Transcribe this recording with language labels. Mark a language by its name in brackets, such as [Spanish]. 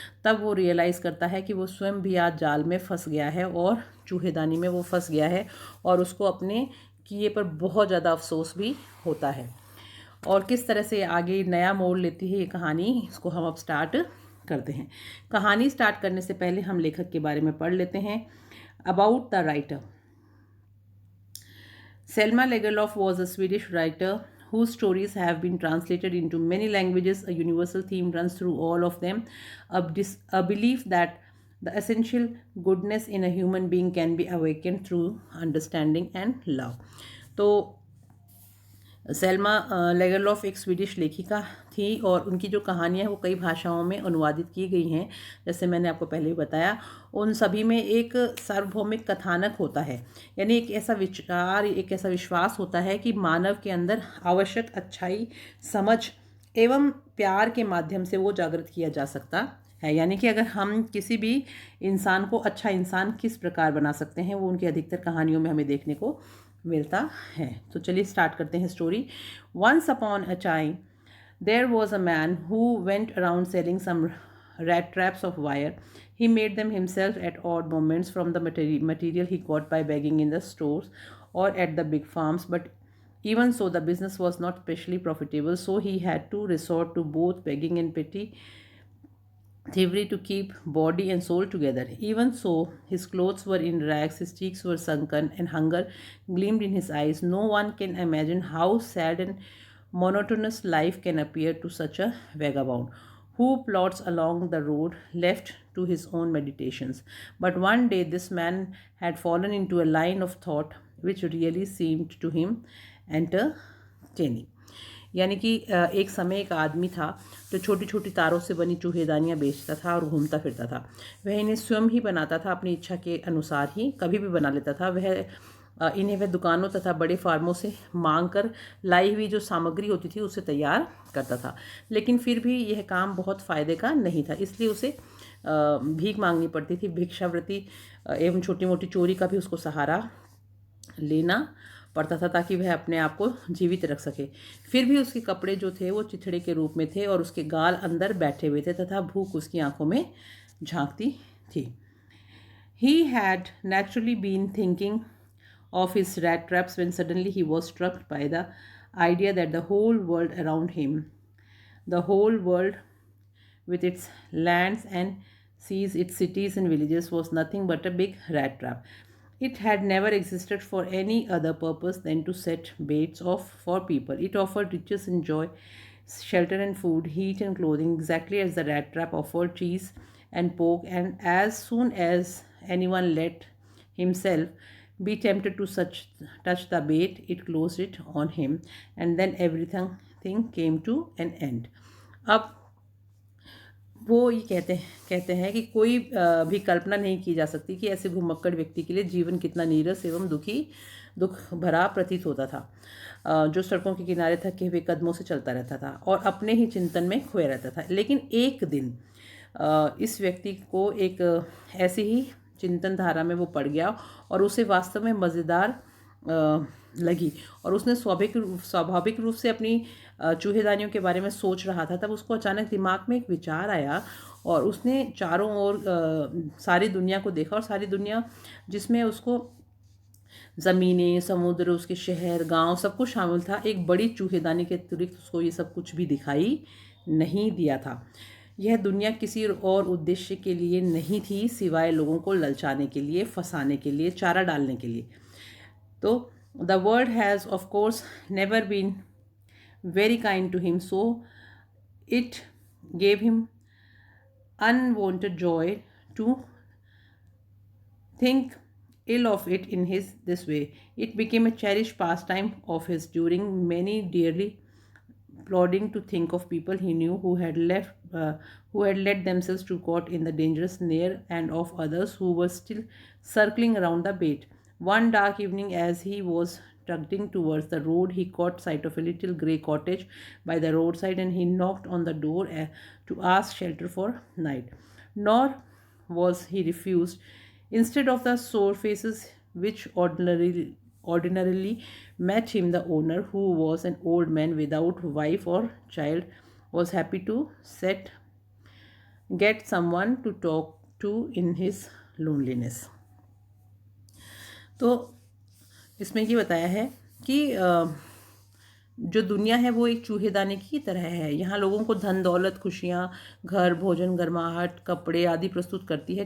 [Hindi] तब वो रियलाइज़ करता है कि वो स्वयं भी आज जाल में फंस गया है और चूहेदानी में वो फंस गया है, और उसको अपने किए पर बहुत ज़्यादा अफसोस भी होता है। और किस तरह से आगे नया मोड़ लेती है ये कहानी, इसको हम अब स्टार्ट करते हैं। कहानी स्टार्ट करने से पहले हम लेखक के बारे में पढ़ लेते हैं। [English] About the writer. Selma Lagerlöf was a Swedish writer whose stories have been translated into many languages. A universal theme runs through all of them, a belief that the essential goodness in a human being can be awakened through understanding and love. [Hindi] तो Selma लेगरलॉफ एक Swedish लेखिका थी और उनकी जो कहानियाँ हैं वो कई भाषाओं में अनुवादित की गई हैं। जैसे मैंने आपको पहले ही बताया, उन सभी में एक सार्वभौमिक कथानक होता है, यानी एक ऐसा विचार, एक ऐसा विश्वास होता है कि मानव के अंदर आवश्यक अच्छाई, समझ एवं प्यार के माध्यम से वो जागृत किया जा सकता है। यानी कि अगर हम किसी भी इंसान को अच्छा इंसान किस प्रकार बना सकते हैं, वो उनकी अधिकतर कहानियों में हमें देखने को मिलता है। तो चलिए स्टार्ट करते हैं story. [English] Once upon a time there was a man who went around selling some rat traps of wire. He made them himself at odd moments from the material he got by begging in the stores or at the big farms, but even so the business was not specially profitable, so he had to resort to both begging and petty thievery to keep body and soul together. Even so, his clothes were in rags, his cheeks were sunken, and hunger gleamed in his eyes. No one can imagine how sad and monotonous life can appear to such a vagabond who plods along the road left to his own meditations. But one day this man had fallen into a line of thought which really seemed to him entertaining. [Hindi] यानी कि एक समय एक आदमी था जो छोटी छोटी तारों से बनी चूहेदानियाँ बेचता था और घूमता फिरता था। वह इन्हें स्वयं ही बनाता था, अपनी इच्छा के अनुसार ही कभी भी बना लेता था। वह इन्हें वह दुकानों तथा बड़े फार्मों से मांग कर लाई हुई जो सामग्री होती थी उसे तैयार करता था। लेकिन फिर भी यह काम बहुत फ़ायदे का नहीं था, इसलिए उसे भीख मांगनी पड़ती थी। भिक्षावृत्ति एवं छोटी मोटी चोरी का भी उसको सहारा लेना पड़ता था ताकि वह अपने आप को जीवित रख सके। फिर भी उसके कपड़े जो थे वो चिथड़े के रूप में थे और उसके गाल अंदर बैठे हुए थे तथा भूख उसकी आंखों में झांकती थी। [English] He had naturally been thinking of his rat traps when suddenly he was struck by the idea that the whole world around him, the whole world with its lands and seas, its cities and villages, was nothing but a big rat trap. It had never existed for any other purpose than to set baits off for people. It offered riches and joy, shelter and food, heat and clothing, exactly as the rat trap offered cheese and pork. And as soon as anyone let himself be tempted to touch the bait, it closed it on him, and then everything came to an end. [Hindi] अब वो ये कहते हैं कि कोई भी कल्पना नहीं की जा सकती कि ऐसे घुमक्कड़ व्यक्ति के लिए जीवन कितना नीरस एवं दुख भरा प्रतीत होता था, जो सड़कों के किनारे थके हुए कदमों से चलता रहता था और अपने ही चिंतन में खोया रहता था। लेकिन एक दिन इस व्यक्ति को एक ऐसी ही चिंतन धारा में वो पड़ गया और उसे वास्तव में मज़ेदार लगी और उसने स्वाभाविक रूप से अपनी चूहेदानियों के बारे में सोच रहा था। तब उसको अचानक दिमाग में एक विचार आया और उसने चारों ओर सारी दुनिया को देखा और सारी दुनिया जिसमें उसको ज़मीनें, समुद्र, उसके शहर, गांव सब कुछ शामिल था, एक बड़ी चूहेदानी के अतिरिक्त उसको ये सब कुछ भी दिखाई नहीं दिया था। यह दुनिया किसी और उद्देश्य के लिए नहीं थी सिवाय लोगों को ललचाने के लिए, फंसाने के लिए, चारा डालने के लिए। [English] तो the world has of course never been very kind to him, so it gave him unwanted joy to think ill of it in this way. It became a cherished pastime of his, during many dearly plodding to think of people he knew who had led themselves to caught in the dangerous snare, and of others who were still circling around the bait. One dark evening, as he was trudging towards the road, he caught sight of a little grey cottage by the roadside, and he knocked on the door to ask shelter for night. Nor was he refused. Instead of the sore faces which ordinarily met him, the owner, who was an old man without wife or child, was happy to get someone to talk to in his loneliness. [Hindi] तो इसमें ये बताया है कि जो दुनिया है वो एक चूहेदानी की तरह है। यहाँ लोगों को धन दौलत, खुशियाँ, घर, भोजन, गर्माहट, कपड़े आदि प्रस्तुत करती है।